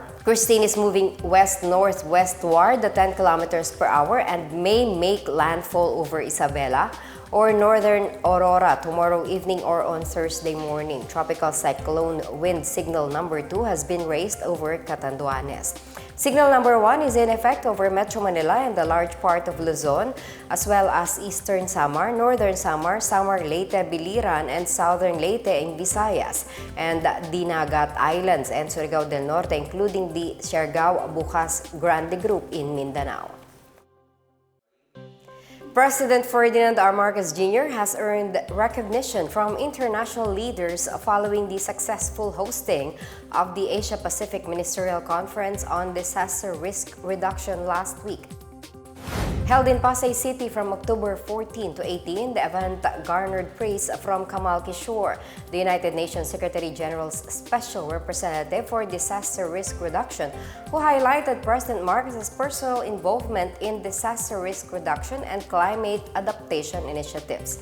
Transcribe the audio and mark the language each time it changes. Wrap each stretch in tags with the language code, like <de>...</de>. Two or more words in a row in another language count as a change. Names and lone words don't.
<en>Kristine is moving west-northwestward at 10 kilometers per hour and may make landfall over Isabela or northern Aurora tomorrow evening or on Thursday morning. Tropical cyclone wind signal number 2 has been raised over Catanduanes. Signal number 1 is in effect over Metro Manila and the large part of Luzon, as well as eastern Samar, northern Samar, Samar Leyte, Biliran, and southern Leyte in Visayas, and Dinagat Islands and Surigao del Norte, including the Siargao Bukas Grande Group in Mindanao. President Ferdinand R. Marcos Jr. has earned recognition from international leaders following the successful hosting of the Asia-Pacific Ministerial Conference on Disaster Risk Reduction last week. Held in Pasay City from October 14 to 18, the event garnered praise from Kamal Kishore, the United Nations Secretary General's Special Representative for Disaster Risk Reduction, who highlighted President Marcos's personal involvement in disaster risk reduction and climate adaptation initiatives.</en>